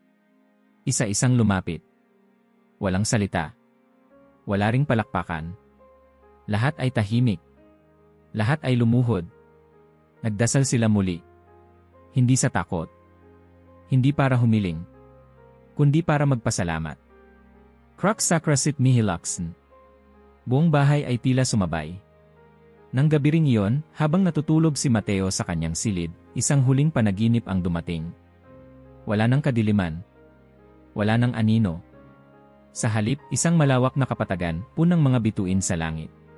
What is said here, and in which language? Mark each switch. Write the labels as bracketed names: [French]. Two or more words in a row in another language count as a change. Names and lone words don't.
[Filipino] Isa-isang lumapit. Walang salita. Wala ring palakpakan. Lahat ay tahimik. Lahat ay lumuhod. Nagdasal sila muli. Hindi sa takot. Hindi para humiling. Kundi para magpasalamat. [Latin] Crux sacra sit mihi luxen. [Filipino] Buong bahay ay tila sumabay. Nang gabi ring iyon, habang natutulog si Mateo sa kanyang silid, isang huling panaginip ang dumating. Wala nang kadiliman. Wala nang anino. Sa halip, isang malawak na kapatagan, punang mga bituin sa langit.